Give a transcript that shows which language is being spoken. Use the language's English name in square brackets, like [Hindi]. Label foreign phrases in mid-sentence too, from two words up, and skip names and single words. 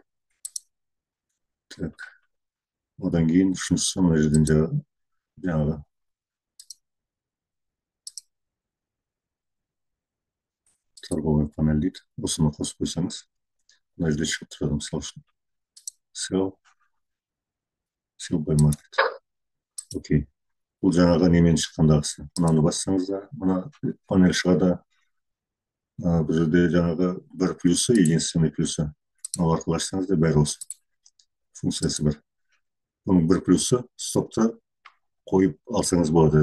[Kazakh] Так. Одан кейін үшіншісі мына жерден жаңағы [Russian] торговый панель [Kazakh] дейді. Осыны қосып қойсаңыз, мына жерде шығып тұрады мысалы үшін. [English] Sell by market. [Kazakh] Окей. Бұл жаңағы немен шыққандағысы. Мынаны бассаңыз да, мына панель шығады. Бұл жерде жаңағы бір плюсы, [Russian] единственный плюсы. [Kazakh] Мынау арқылы ашсаңыз да бәрі осы. Функциясы бар. Бұның бір плюсы стопты қойып алсаңыз болады.